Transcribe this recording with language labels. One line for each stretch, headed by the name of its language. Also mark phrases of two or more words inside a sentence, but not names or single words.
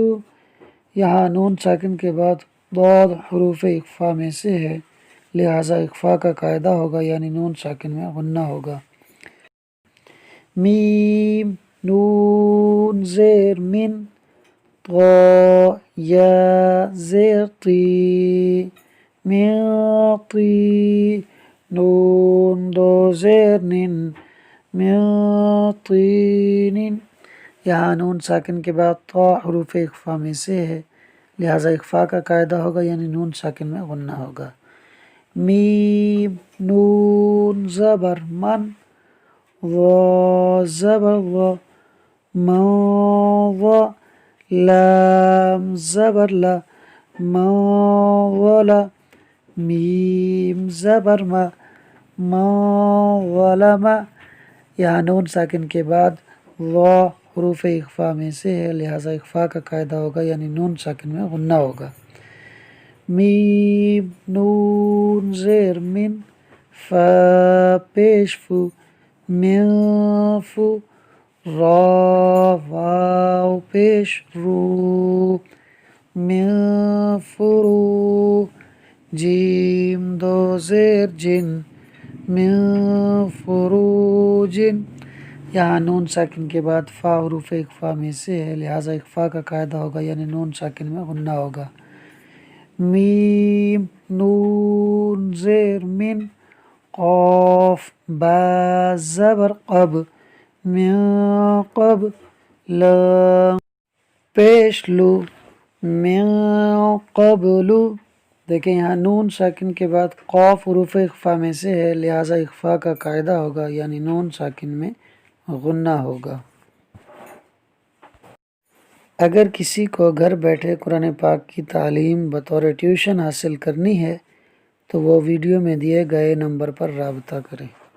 Urdu: یہاں نون ساکن کے بعد ضاد حروف اخفاء میں سے ہے، لہٰذا اخفاء کا قاعدہ ہوگا یعنی نون ساکن میں غنہ ہوگا۔ میم نون زیر من، طا یا زیر طی، من طی، نون دو زیر نن،
Arabic: من طین۔
Urdu: یہاں نون ساکن کے بعد طا حروف اخفاء میں سے ہے، لہٰذا اخفاء کا قاعدہ ہوگا یعنی نون ساکن میں غنہ ہوگا۔ میم نون زبر من، ظا زبر ظا، من ظا، لام زبر لا، من ظلا، میم زبر ما،
Arabic: من ظلم۔
Urdu: یہاں نون ساکن کے بعد ظا حروف اخفاء میں سے ہے، لہٰذا اخفاء کا قاعدہ ہوگا یعنی نون ساکن میں غنہ ہوگا۔ میم نون زیر من، فا پیش فو، من فو، را واو پیش رو، من فرو، جیم دو زیر جن،
Arabic: من فروجن۔
Urdu: یہاں نون ساکن کے بعد فا حروف اخفاء میں سے ہے، لہٰذا اخفاء کا قاعدہ ہوگا یعنی نون ساکن میں غنہ ہوگا۔ میم نون زیر من، قاف با زبر قب، من قب، لام پیش لو،
Arabic: من قبل۔
Urdu: دیکھیں یہاں نون ساکن کے بعد قاف حروف اخفاء میں سے ہے، لہٰذا اخفاء کا قاعدہ ہوگا یعنی نون ساکن میں غنہ ہوگا۔ اگر کسی کو گھر بیٹھے قرآن پاک کی تعلیم بطور ٹیوشن حاصل کرنی ہے تو وہ ویڈیو میں دیے گئے نمبر پر رابطہ کریں۔